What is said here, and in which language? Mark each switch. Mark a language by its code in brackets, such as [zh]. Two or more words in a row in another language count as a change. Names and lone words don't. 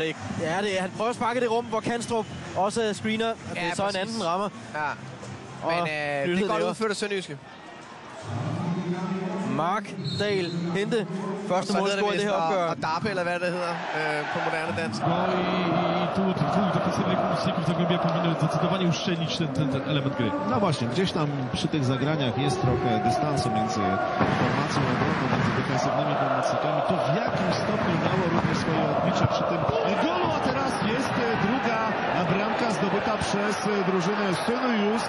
[da] Og det er, han prøver at sparke det rum, hvor Kanstrup også screener. Og det er så præcis. En anden rammer. Ja. Men det er godt udført af Sønderjyske. Mark Dahl Hente. Første målscore i det her opgør. Og Darpe, eller hvad det hedder på moderne dansk. [pl] No i tu defensywnej pomocników Zagłębia powinno zdecydowanie uszczelnić ten element gry. No właśnie, gdzieś tam przy tych zagraniach jest trochę dystansu między formacją obronną, między defensywnymi pomocnikami. To w jakim stopniu miało również swoje odbicie przy tym golu, a teraz jest druga bramka zdobyta przez drużynę Sønderjysk.